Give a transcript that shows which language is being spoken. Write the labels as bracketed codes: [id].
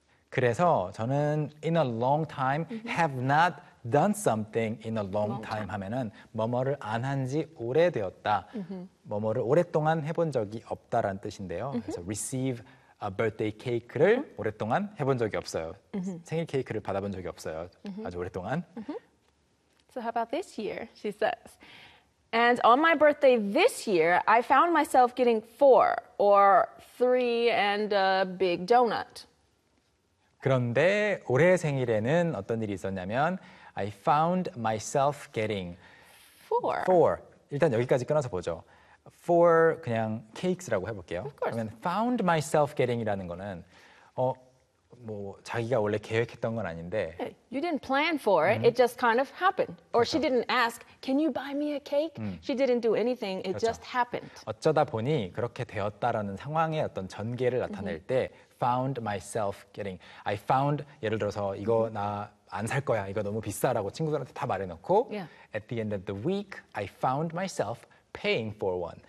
[ko] 그래서 저는 [en] in a long time have not done something in a long time [ko] 하면은 뭐뭐를 안 한 지 오래되었다. 뭐뭐를 오랫동안 해본 적이 없다라는 뜻인데요. 그래서 [en] receive a birthday cake [ko] 를 오랫동안 해본 적이 없어요. 생일 케이크를 받아본 적이 없어요. 아주 오랫동안. [en] So how about this year? She says. And on my birthday this year, I found myself getting four or three and a big donut. [ko] 그런데 올해 생일에는 어떤 일이 있었냐면 [en] I found myself getting four. Four. [ko] 일단 여기까지 끊어서 보죠. Four 그냥 cakes라고 해볼게요. [en] Of course. [ko] 그러면 [en] found myself getting [ko] 이라는 거는 뭐 자기가 원래 계획했던 건 아닌데. [en] You didn't plan for it. It just kind of happened. Or [ko] 그렇죠. [en] she didn't ask, "Can you buy me a cake?" She didn't do anything. It [ko] 그렇죠. [en] just happened. [ko] 어쩌다 보니 그렇게 되었다라는 상황의 어떤 전개를 나타낼 때 [en] found myself getting. I found [ko] 예를 들어서 이거 나 안 살 거야. 이거 너무 비싸라고 친구들한테 다 말해 놓고 [en] at the end of the week, I found myself paying for one.